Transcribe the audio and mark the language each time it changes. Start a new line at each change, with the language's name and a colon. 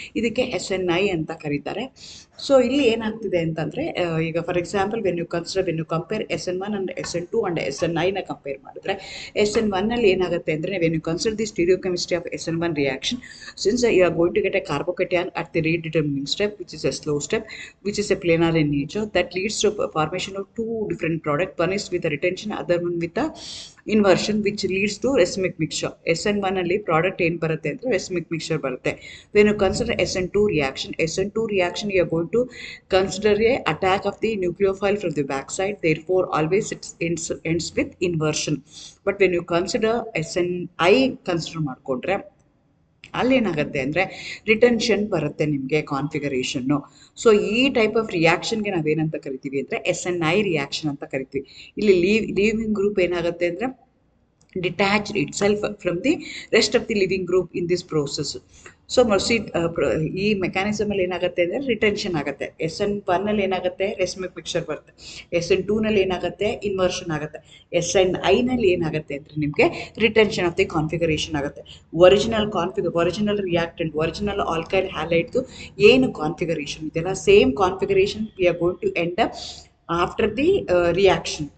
Kannada: ಇದಕ್ಕೆ SNI ಅಂತ ಕರೀತಾರೆ. ಸೊ ಇಲ್ಲಿ ಏನಾಗ್ತಿದೆ ಅಂತಂದರೆ, ಈಗ
English: for example when you compare SN1 and SN2 and
Kannada: SNIನ compare ಮಾಡಿದ್ರೆ, SN1ನಲ್ಲಿ ಏನಾಗುತ್ತೆ ಅಂದರೆ,
English: When you consider the stereochemistry of SN1 reaction, since you are going to get a carbocation at the rate determining step, which is a slow step, which is a planar in nature, that leads to formation of two different products. One is with a retention, other one with a inversion, which leads to racemic mixture.
Kannada: SN1 ಅಲ್ಲಿ product ಏನು ಬರುತ್ತೆ ಅಂದರೆ racemic mixture ಬರುತ್ತೆ.
English: When you consider SN2 reaction, you are going to consider a attack of the nucleophile from the backside. Therefore, always it ends with inversion. But when you consider
Kannada: SNI consider ಮಾಡಿಕೊಂಡ್ರೆ ಅಲ್ಲೇನಾಗುತ್ತೆ ಅಂದರೆ retention ಬರುತ್ತೆ ನಿಮಗೆ configuration. So ಈ type of ರಿಯಾಕ್ಷನ್ಗೆ ನಾವೇನಂತ ಕರಿತೀವಿ ಅಂದರೆ SNI reaction ಅಂತ ಕರಿತೀವಿ. ಇಲ್ಲಿ ಲೀವಿಂಗ್ ಗ್ರೂಪ್ ಏನಾಗುತ್ತೆ ಅಂದರೆ
English: detached itself from the rest of the living group in this process.
Kannada: So ಈ ಮೆಕ್ಯಾನಿಸಮಲ್ಲಿ ಏನಾಗುತ್ತೆ ಅಂದರೆ ರಿಟೆನ್ಷನ್ ಆಗುತ್ತೆ. SN1ನಲ್ಲಿ ಏನಾಗುತ್ತೆ, ರೆಸ್ಮಿಕ್ ಮಿಕ್ಸರ್ ಬರುತ್ತೆ. SN2ನಲ್ಲಿ ಏನಾಗುತ್ತೆ, ಇನ್ವರ್ಷನ್ ಆಗುತ್ತೆ. SNIನಲ್ಲಿ ಏನಾಗುತ್ತೆ ಅಂದರೆ ನಿಮಗೆ ರಿಟೆನ್ಷನ್ ಆಫ್ ದಿ ಕಾನ್ಫಿಗರೇಷನ್ ಆಗುತ್ತೆ. ಒರಿಜಿನಲ್ ರಿಯಾಕ್ಟೆಂಟ್, ಒರಿಜಿನಲ್ ಆಲ್ಕೈಲ್ ಹ್ಯಾಲೈಡ್ದು ಏನು ಕಾನ್ಫಿಗರೇಷನ್ ಇದೆಯಲ್ಲ, same configuration
English: We are going to end up after the reaction.